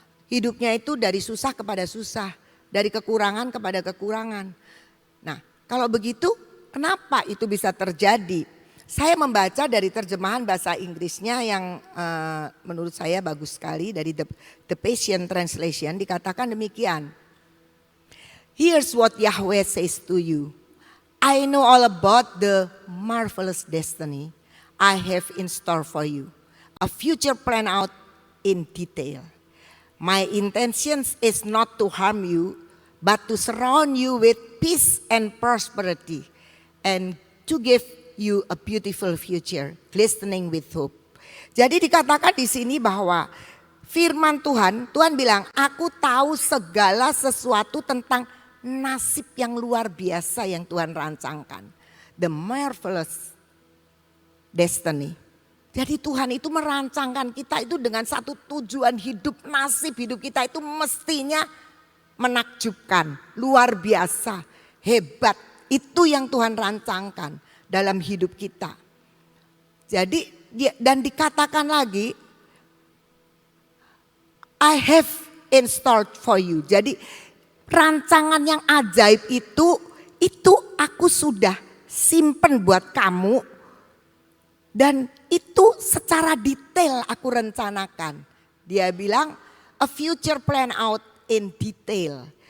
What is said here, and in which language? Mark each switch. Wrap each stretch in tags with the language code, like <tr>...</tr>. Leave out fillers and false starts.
<id>Hidupnya itu dari susah kepada susah, dari kekurangan kepada kekurangan. Nah, kalau begitu kenapa itu bisa terjadi? Saya membaca dari terjemahan bahasa Inggrisnya yang menurut saya bagus sekali, dari The Passion Translation, dikatakan demikian.</id> <en>Here's what Yahweh says to you. I know all about the marvelous destiny I have in store for you. A future planned out in detail. My intentions is not to harm you, but to surround you with peace and prosperity, and to give you a beautiful future, glistening with hope.</en> <id>Jadi dikatakan di sini bahwa firman Tuhan bilang, aku tahu segala sesuatu tentang nasib yang luar biasa yang Tuhan rancangkan.</id> <en>The marvelous destiny.</en> <id>Jadi Tuhan itu merancangkan kita itu dengan satu tujuan hidup, nasib hidup kita itu mestinya menakjubkan, luar biasa, hebat. Itu yang Tuhan rancangkan dalam hidup kita. Jadi dan dikatakan lagi,</id> <en>I have in store for you.</en> <id>Jadi rancangan yang ajaib itu aku sudah simpen buat kamu, dan itu secara detail aku rencanakan. Dia bilang</id> <en>a future plan out in detail.</en>